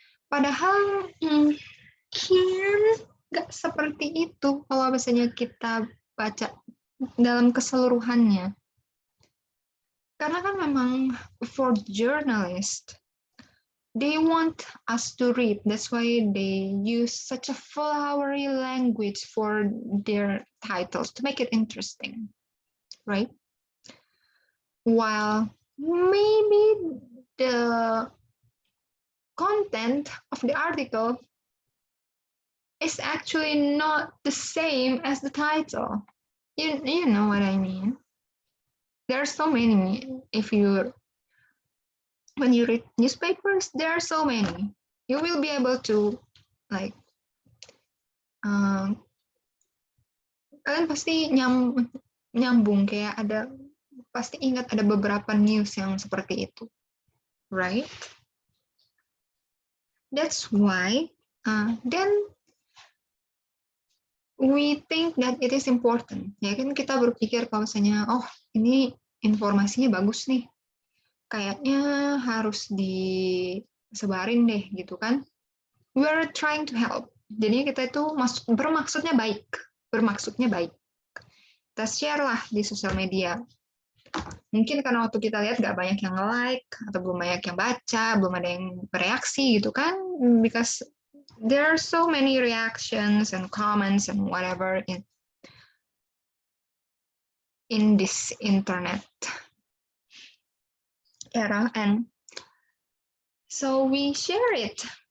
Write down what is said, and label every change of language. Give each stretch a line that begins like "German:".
Indonesian: Padahal mungkin nggak seperti itu kalau misalnya kita baca dalam keseluruhannya. Karena kan memang
English: for journalists, they want us to read. That's why they use such a flowery language for their titles to make it interesting, right? While maybe the content of the article is actually not the same as the title. You know what I mean? There are so many. When you read newspapers, there are so many. You will be able to like
Indonesian: kalian pasti nyambung kayak pasti ingat ada beberapa news yang seperti itu, right?
English: That's why then we think that it is important.
Indonesian: Ya kan kita berpikir kalau misalnya, oh ini informasinya bagus nih, kayaknya harus disebarin deh gitu kan.
English: We're trying to help.
Indonesian: Jadi kita itu bermaksudnya baik. Kita share lah di sosial media. Mungkin karena waktu kita lihat nggak banyak yang like, atau belum banyak yang baca, belum ada yang bereaksi gitu kan.
English: Because there are so many reactions and comments and whatever in this internet era, and so we share it.